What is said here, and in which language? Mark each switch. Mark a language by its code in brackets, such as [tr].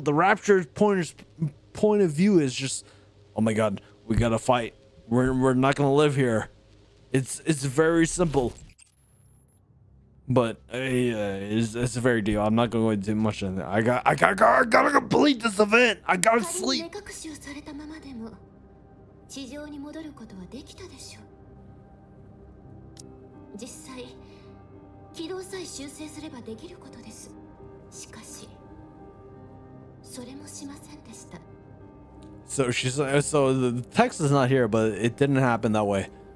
[en] The rapture's point of view is just, oh my god, we gotta fight. We're not gonna live here. It's very simple. But it's a very deal. I'm not going to do much on that. I gotta complete this event. I gotta sleep. [ja] 地上に戻ることはできたでしょう。実際軌道さえ修正すればできることです。しかしそれもしませんでした。 [en] So the text is not here, but it didn't happen that way.